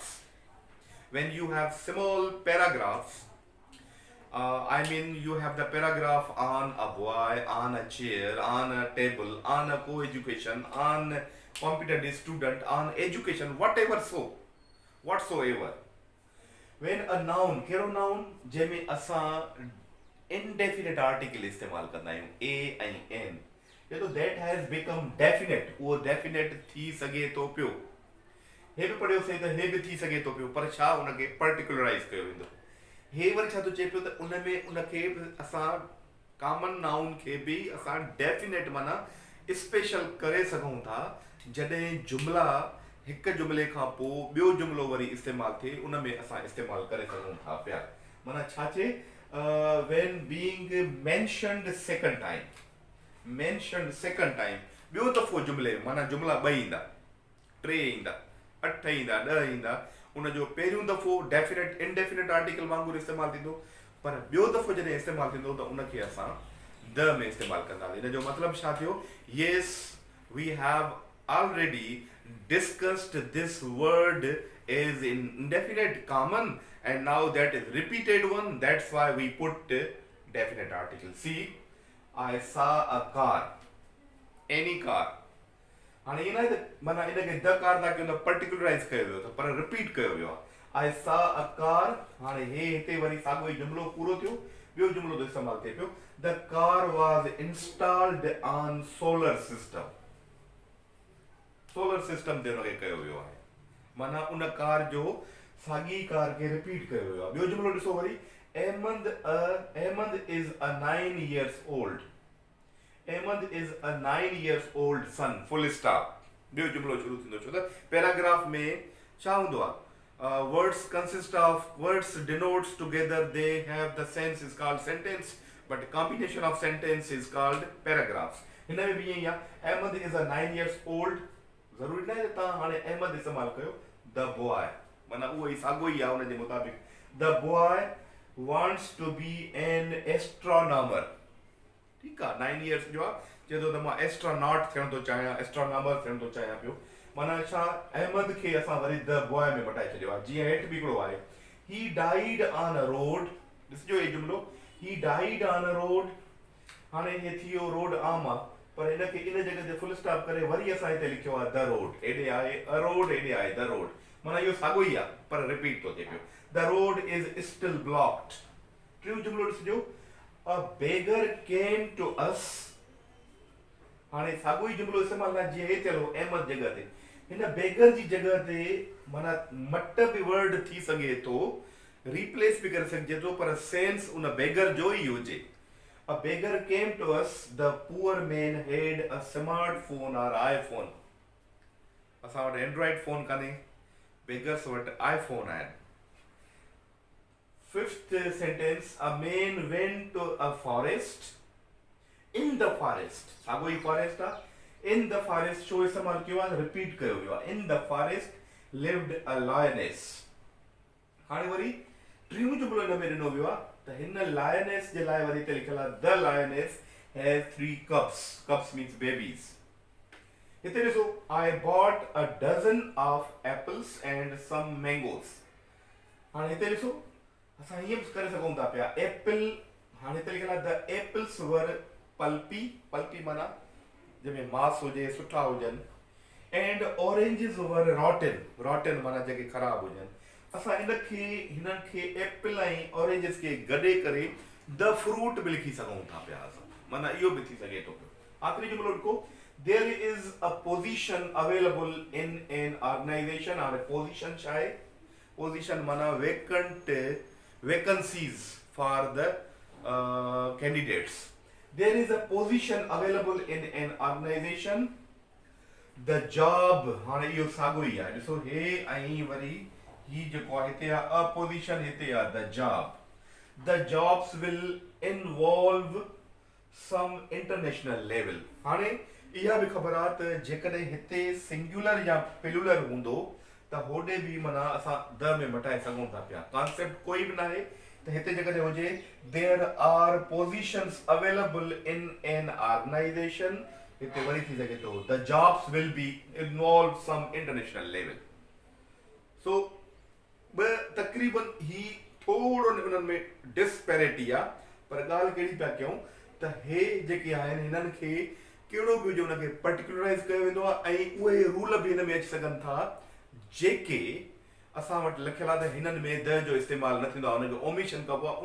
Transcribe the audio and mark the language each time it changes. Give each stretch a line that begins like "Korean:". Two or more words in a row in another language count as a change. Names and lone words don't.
English: When you have small paragraphs, I mean you have the paragraph on a boy, on a chair, on a table, on a co-education, on competent student, on education, whatsoever. When a noun,
Sindhi: कहिड़ो noun जंहिंमें असां
English: indefinite article
Sindhi: इस्तेमाल कंदा आहियूं, a ऐं n, तो
English: that has become definite,
Sindhi: उहो definite थी सघे थो पियो। हे बि पढ़ियोसीं त हे बि थी सघे थो पियो, पर छा उनखे पर्टिकुलराइज़ कयो वेंदो। हे वरी छा थो चए पियो त उनमें उनखे असां
English: common noun
Sindhi: खे बि असां डेफिनेट माना स्पेशल करे सघूं था, जॾहिं जुमिला हिकु जुमिले खां पोइ ॿियो जुमिलो वरी इस्तेमालु थिए, उनमें असां इस्तेमालु करे सघूं था पिया। माना छा चए,
English: when being mentioned second time,
Sindhi: ॿियो दफ़ो जुमिले, माना जुमिला 2 ईंदा, 3 ईंदा, 8 ईंदा, 10 ईंदा, उनजो पहिरियों दफ़ो
English: definite indefinite article
Sindhi: वांगुरु इस्तेमालु थींदो, पर ॿियो दफ़ो जॾहिं इस्तेमालु थींदो त उनखे असां द में इस्तेमालु कंदासीं। इन जो मतिलबु छा थियो?
English: Yes, we have already discussed this word as in indefinite common, and now that is repeated one, that's why we put definite article. See, I saw a car, any car.
Sindhi: हाणे ईअं न आहे त माना इनखे
English: the car
Sindhi: था कयूं त पर्टिकुलराइज़ कयो वियो अथव, पर रिपीट कयो वियो आहे।
English: I saw a car,
Sindhi: हाणे हे हिते वरी साॻियो ई जुमिलो पूरो थियो, ॿियो जुमिलो थो इस्तेमालु थिए पियो।
English: the car was installed on solar system, solar system
Sindhi: ते हुनखे कयो वियो आहे, माना उन कार जो साॻी कार खे रिपीट कयो वियो आहे। ॿियो जुमिलो ॾिसो वरी,
English: Ahmed is a 9 years old, Ahmed is a 9 years old son, full stop।
Sindhi: ॿियो जुमिलो शुरू थींदो, छो त पैराग्राफ में छा हूंदो आहे,
English: Words consist of words denotes together, they have the sense is called sentence, but combination of sentence is called paragraphs.
Sindhi: हिन में भी ईअं ई आहे.
English: Ahmed is a 9 years old.
Sindhi: ज़रूरी न आहे तव्हां हाणे अहमद इस्तेमालु कयो.
English: The boy
Sindhi: माना उहो ई साॻियो ई आहे उन जे मुताबिक़.
English: The boy wants to be an astronomer.
Sindhi: ठीकु आहे,
English: 9 years
Sindhi: जो आहे, चए थो त मां एस्ट्रोनॉट थियण थो चाहियां, एस्ट्रोनॉमर थियण थो चाहियां पियो. माना छा, अहमद खे असां वरी
English: the boy
Sindhi: में मटाए छॾियो आहे. जीअं हेठि बि हिकिड़ो आहे,
English: he died on a road.
Sindhi: ॾिसजो हे जुमिलो,
English: he died on a road.
Sindhi: हाणे हे थी वियो रोड आम आहे, पर हिनखे इन जॻह ते
English: full stop
Sindhi: करे वरी असां हिते लिखियो आहे
English: the road.
Sindhi: हेॾे आहे
English: a road,
Sindhi: हेॾे आहे
English: the road.
Sindhi: माना इहो साॻियो ई आहे, पर रिपीट थो थिए पियो.
English: the road is still blocked.
Sindhi: टियों जुमिलो ॾिसजो,
English: a beggar came to us.
Sindhi: हाणे साॻियो ई जुमिलो इस्तेमालु आहे जीअं हे थियल हो अहमद जॻह ते. हिन बेगर जी जॻह ते माना मट बि वर्ड थी सघे थो, रिप्लेस बि करे सघिजे थो, पर सेंस उन बेगर जो ई हुजे.
English: A beggar came to us. The poor man had a smartphone or iPhone.
Sindhi: असां वटि
English: Android phone
Sindhi: कान्हे, बेगर्स वटि आईफोन आहिनि.
English: Fifth sentence, a man went to a forest. In the forest,
Sindhi: साॻियो ई फॉरेस्ट आहे.
English: In the forest
Sindhi: छो इस्तेमालु कयो आहे, रिपीट कयो वियो आहे.
English: In the forest lived a lioness.
Sindhi: हाणे वरी टियों जुमिलो हिन में ॾिनो वियो आहे त हिन लायनेस जे लाइ वरी हिते लिखियलु आहे
English: the lioness has 3
Sindhi: cubs.
English: Cubs means babies.
Sindhi: हिते ॾिसो,
English: I bought a dozen of apples and some mangoes.
Sindhi: हाणे हिते ॾिसो, असां हीअं बि करे सघूं था पिया, एप्पल. हाणे हिते लिखियलु आहे
English: the apples were pulpy.
Sindhi: पल्पी माना जंहिंमें मांस हुजे, सुठा हुजनि.
English: and oranges were rotten.
Sindhi: रॉटन माना जेके ख़राब हुजनि. असां हिननि खे एप्पल ऐं ऑरेंजिस खे गॾे करे
English: the fruit
Sindhi: बि लिखी सघूं था पिया असां. माना इहो बि थी सघे थो पियो. आख़िरी जुमिलो लिखो,
English: there is a position available in an organization.
Sindhi: हाणे पोज़ीशन छा आहे? पोज़ीशन माना
English: vacancies for the candidates. there is a position available in an organization. the job,
Sindhi: हाणे इहो साॻियो ई आहे. ॾिसो हे ऐं वरी ही जेको आहे हिते आहे
English: a position,
Sindhi: हिते आहे
English: the job. the jobs will involve some international level.
Sindhi: हाणे इहा बि ख़बर आहे त जेकॾहिं हिते सिंगुलर या प्लूरल हूंदो त होॾे बि माना असां द में मटाए सघूं था पिया. कॉन्सेप्ट कोई बि न आहे. त हिते जेकॾहिं हुजे
English: there are positions available in an organization,
Sindhi: हिते वरी थी सघे थो
English: the jobs will be involve some international level.
Sindhi: सो तक़रीबन ही थोरो उन्हनि में डिस्पैरिटी आहे, पर ॻाल्हि कहिड़ी पिया कयूं त हे जेके आहिनि हिननि खे कहिड़ो बि हुजे हुनखे पर्टिकुलराइज़ कयो वेंदो आहे. ऐं उहे रूल बि हिन में अची सघनि था जेके असां वटि लिखियलु आहे त हिननि में द जो इस्तेमालु न थींदो आहे, हुनजो ओमिशन कबो आहे.